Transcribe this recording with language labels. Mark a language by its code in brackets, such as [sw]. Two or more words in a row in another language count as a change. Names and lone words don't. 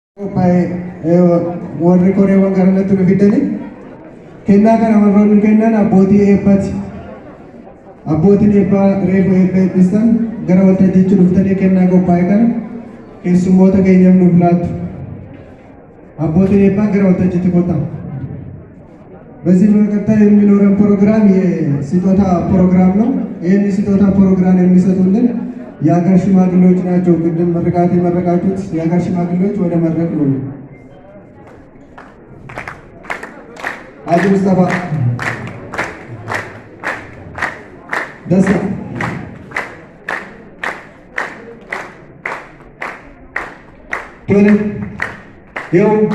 [om] warri koreewwan gara natti nu fidani kennaa kana warroonni kennan abbootii eebbaati. Abbootiin eebbaa reefu eebba eebbisan gara waltajjiitti dhuftanii kennaa qophaa'e kana keessummoota keenyaaf nuuf laattu. Abbootiin eebbaa gara waltajjiitti kottaa. [am] በዚህ በቀጣይ የሚኖረን ፕሮግራም የስጦታ ፕሮግራም ነው። ይህን ስጦታ ፕሮግራም የሚሰጡልን የሀገር ሽማግሌዎች ናቸው። ቅድም ምርቃት የመረቃችሁት የሀገር ሽማግሌዎች ወደ መድረክ ነው። አቶ ሙስጠፋ ደስታ ቶሎ ይኸው